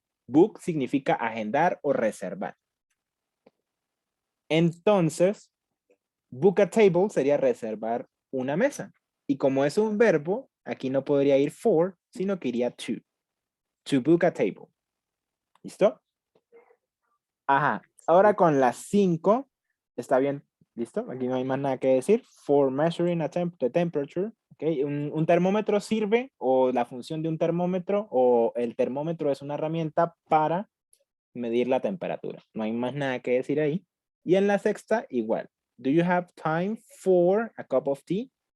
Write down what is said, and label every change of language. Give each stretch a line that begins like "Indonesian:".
Spanish: Book significa agendar o reservar. Entonces, book a table sería reservar una mesa. Y como es un verbo, aquí no podría ir for, sino que iría to.
English: To book a table.
Spanish: ¿Listo? Ajá. Ahora con las 5, está bien. ¿Listo? Aquí no hay más nada que decir.
English: For measuring the temperature.
Spanish: ¿Okay? Un termómetro sirve, o la función de un termómetro, o el termómetro es una herramienta para medir la temperatura. No hay más nada que decir ahí. Y en la sexta, igual.
English: Do you have time for a cup of tea?